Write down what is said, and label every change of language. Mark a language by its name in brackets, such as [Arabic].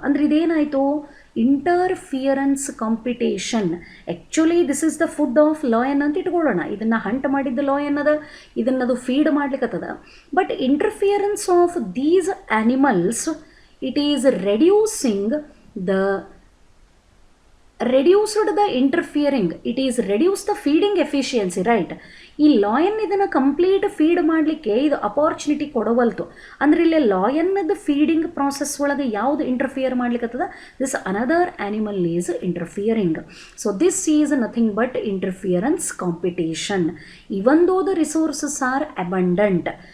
[Kannada] ಅಂದ್ರೆ ಇದೇನಾಯಿತು, interference competition. [English] actually this is the food of lion [Kannada] ಅಂತ ಇಟ್ಕೊಳ್ಳೋಣ. ಇದನ್ನು ಹಂಟ್ ಮಾಡಿದ್ದ ಲಾಯನ್ ಅದ, ಇದನ್ನದು feed ಮಾಡ್ಲಿಕ್ಕತ್ತದ. [English] But interference of these animals, it is reducing the reduced the interfering, it is reduced the feeding efficiency, right? [Kannada] ಈ lion ಇದನ್ನು complete feed ಮಾಡಲಿಕ್ಕೆ ಇದು opportunity ಕೊಡವಲ್ತು. ಅಂದ್ರೆ ಇಲ್ಲಿ ಲಾಯನ್ನದ ಫೀಡಿಂಗ್ ಪ್ರಾಸೆಸ್ ಒಳಗೆ ಯಾವುದು interfere ಮಾಡ್ಲಿಕ್ಕತ್ತದ, [English] This another animal is interfering. So this is nothing but interference competition even though the resources are abundant.